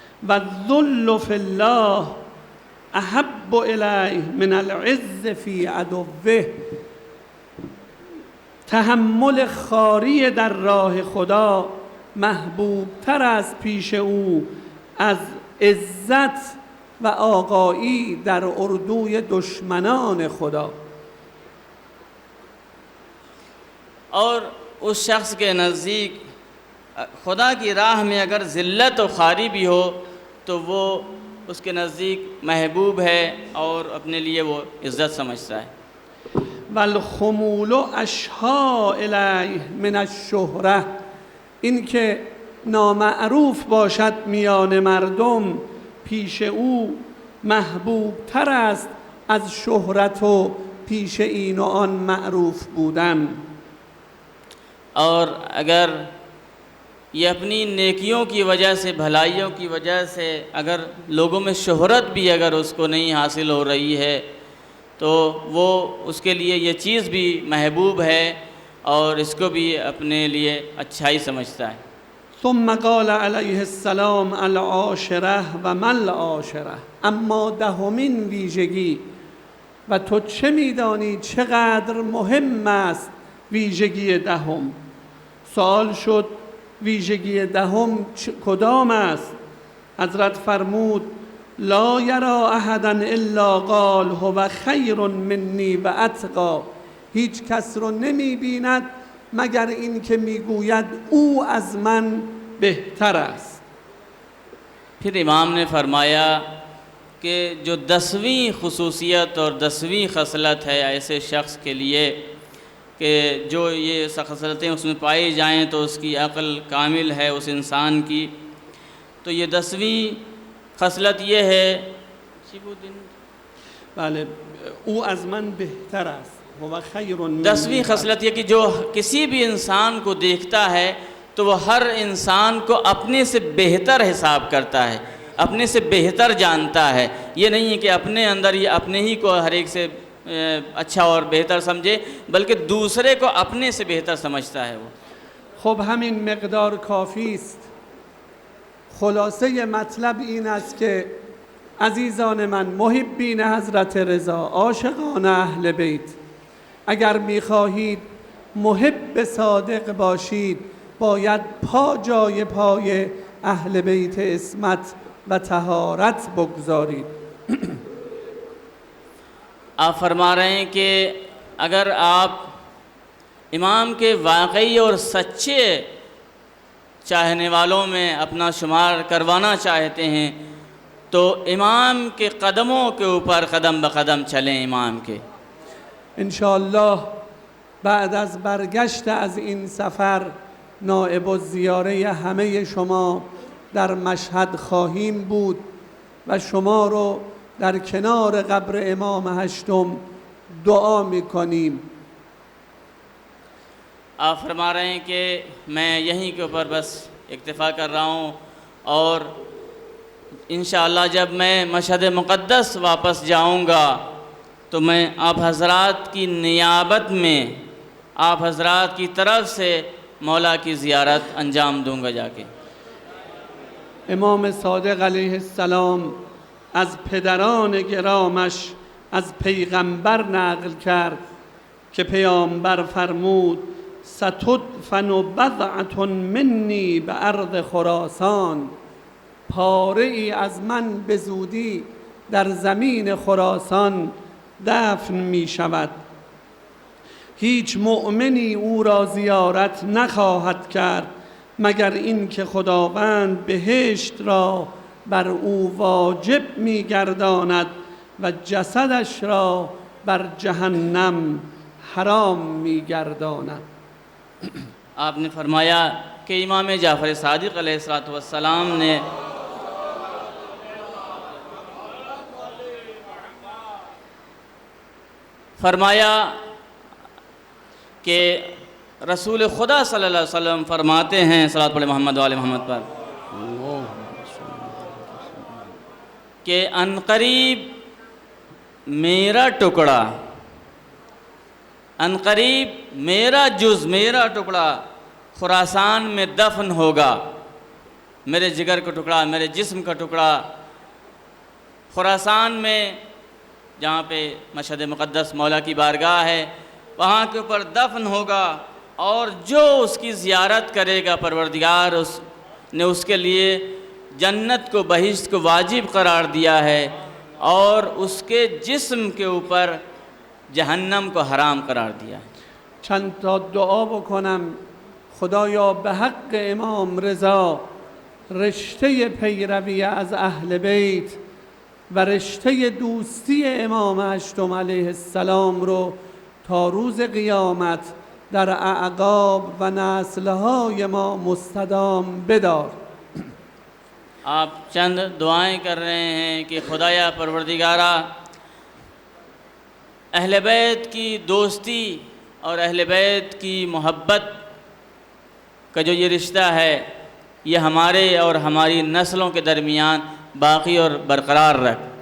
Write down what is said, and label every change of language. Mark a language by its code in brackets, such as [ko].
[ar] والذل فی الله احب الیه من العز فی عدوه، [fa] تحمل خاری در راه خدا محبوب تر از پیش او از عزت و آقایی در اردوی دشمنان خدا. [hi] और उस शख्स के नज़दीक खुदा की राह में अगर ज़िल्लत और खारी भी हो तो वो उसके नज़दीक महबूब है और अपने लिए वो इज़्ज़त समझता है। [ar] والخمول اشها الیه من الشهره، [fa] این که نامعروف باشد میان مردم پیش او محبوب تر است از شهرت و پیش این و آن معروف بودن. [hi] और अगर ये अपनी नेकियों की वजह से, भलाइयों की वजह से अगर लोगों में शोहरत भी अगर उसको नहीं हासिल हो रही है तो वो उसके लिए ये चीज़ भी महबूब है और इसको भी अपने लिए अच्छाई समझता है। [fa] ثم قال علیه السلام [ar] العاشره و ما العاشره، [fa] اما دهمین ویژگی و تو چه میدانی چقدر مهم است ویژگی دهم. سوال شد ویژگی دهم کدام است؟ حضرت فرمود [ar] لا یرا احدا الا قال هو خیر منی و اتقا، [fa] هیچ کس رو نمی بیند مگر این که میگوید او از من بهتر است. [hi] फिर इमाम ने फरमाया कि जो 10वीं खुसूसियत और 10वीं खसलत है ऐसे शख्स के लिए कि जो ये खसलतें उसमें पाई जाएं तो उसकी अक्ल कामिल है उस इंसान की, तो ये 10वीं खसलत ये है [fa] بله او از من بهتر است. [ar] هو خیر منی. [hi] 10वीं खसलत ये कि जो किसी भी इंसान को देखता है तो वो हर इंसान को अपने से बेहतर हिसाब करता है, अपने से बेहतर जानता है। ये नहीं है कि अपने अंदर ये अपने ही को हर एक से अच्छा और बेहतर समझे, बल्कि दूसरे को अपने से बेहतर समझता है वो। [fa] خب همین مقدار کافی است. خلاصه مطلب این است که عزیزان من، محبین حضرت رضا، عاشقان اهل بیت، اگر میخواهید محب صادق باشید باید پا جای پای اهل بیت عصمت و طهارت بگذارید. [hi] आप फरमा रहे हैं कि अगर आप इमाम के वाकई और सच्चे चाहने वालों में अपना शुमार करवाना चाहते हैं तो इमाम के कदमों के ऊपर कदम ब कदम चलें इमाम के। [fa] انشاءالله بعد از برگشت از این سفر نائب الزیاره همه شما در مشهد خواهیم بود و شما رو در کنار قبر امام هشتم دعا میکنیم. [hi] आप फरमा रहे हैं कि मैं यहीं के ऊपर बस इक्तिफ़ा कर रहा हूँ और इंशाअल्लाह जब मैं मशहद मुक़द्दस वापस जाऊँगा तो मैं आप हज़रात की नियाबत में आप हज़रात की तरफ से मौला की ज़ियारत अंजाम दूँगा जाके। [fa] امام صادق علیه السلام از پدران گرامش از پیغمبر نقل کرد که پیامبر فرمود [ar] ستدفن بضعة منی به ارض خراسان، [fa] پاره ای از من به زودی در زمین خراسان دفن می شود. هیچ مؤمنی او را زیارت نخواهد کرد مگر این که خداوند بهشت را بر او واجب می گرداند و جسدش را بر جهنم حرام می گرداند. [hi] आपने फरमाया कि इमाम जाफ़र सादिक़ अलैहिस्सलाम ने फरमाया कि रसूल खुदा सल्लल्लाहु अलैहि वसल्लम फरमाते हैं, सलात पढ़े मोहम्मद वाले मोहम्मद पर, कि अनकरीब मेरा टुकड़ा, अनकरीब मेरा जुज़, मेरा टुकड़ा खुरासान में दफन होगा। मेरे जिगर का टुकड़ा, मेरे जिस्म का टुकड़ा खुरासान में, जहाँ पे मशहद मुक़द्दस मौला की बारगाह है, वहाँ के ऊपर दफन होगा और जो उसकी ज़ियारत करेगा परवरदिगार ने उसके लिए जन्नत को, बहिश्त को वाजिब करार दिया है और उसके जिस्म के ऊपर जहन्नम को हराम करार दिया है। [fa] چند تا دعا بکنم. خدایا به حق امام رضا رشته پیروی از اهل بیت و رشته دوستی امام هشتم علیه السلام رو تا روز قیامت در اعقاب و نسل‌های ما مستدام بدار. [hi] आप चंद दुआएं कर रहे हैं कि खुदाया परवरदिगारा अहले बैत की दोस्ती और अहले बैत की मोहब्बत का जो ये रिश्ता है ये हमारे और हमारी नस्लों के दरमियान बाकी और बरकरार रख।